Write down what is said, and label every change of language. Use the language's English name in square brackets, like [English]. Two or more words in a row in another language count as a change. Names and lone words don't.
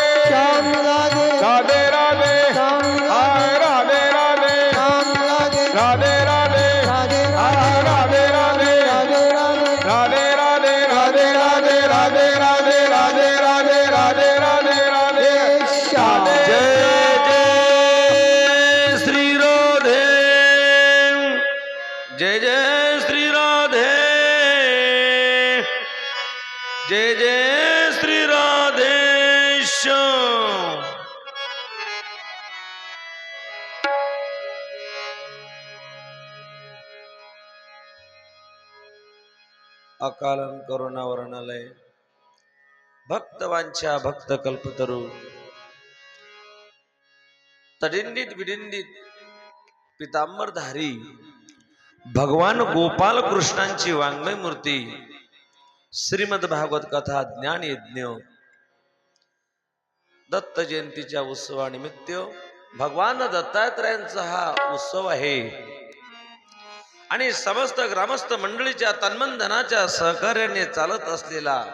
[Hindi] श्याम मिला दे राधे राधे श्याम मिला हाय राधे राधे श्याम मिला दे राधे राधे राधे हाय राधे राधे राधे राधे राधे राधे राधे राधे राधे राधे राधे राधे राधे राधे राधे श्याम जय जय श्री राधे जय जय श्री राधे [Marathi] जय जय श्री राधेश्याम अकालन करुणा वर्णालय भक्तवांच्या भक्त कल्पतरू तडिंडित विडिंडित पितांबरधारी भगवान गोपाल कृष्णांची वाङ्मय मूर्ती श्रीमद भागवत कथा ज्ञान यज्ञ दत्त जयंतीच्या उत्सवानिमित्त भगवान दत्तात्रयांचा हा उत्सव आहे आणि समस्त ग्रामस्थ मंडळीच्या तन्मनधनाच्या सहकार्याने चालत असलेला